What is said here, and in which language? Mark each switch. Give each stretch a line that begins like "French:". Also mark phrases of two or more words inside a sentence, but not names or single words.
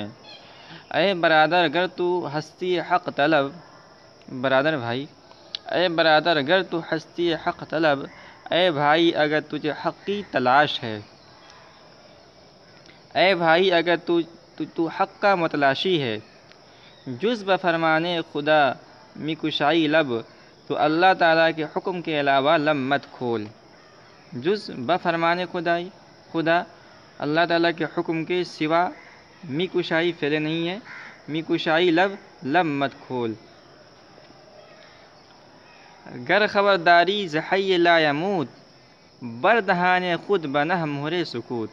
Persian: اے برادر اگر تو ہستی حق طلب،
Urdu: برادر بھائی،
Persian: اے برادر اگر تو ہستی حق طلب،
Urdu: اے بھائی اگر تجھے حق کی تلاش ہے، اے بھائی اگر تو حق کا متلاشی ہے،
Persian: جز بفرمان خدا می کشائی لب،
Urdu: تو اللہ تعالیٰ کے حکم کے علاوہ لب مت کھول۔
Persian: جز بفرمان خدا،
Urdu: اللہ تعالیٰ کے حکم کے سوا
Persian: می کشائی
Urdu: فعل نہیں ہے،
Persian: می کشائی
Urdu: لب مت کھول۔
Persian: گر خبرداری ز حی لا یموت، بر دہان خود بنہ مہر سکوت۔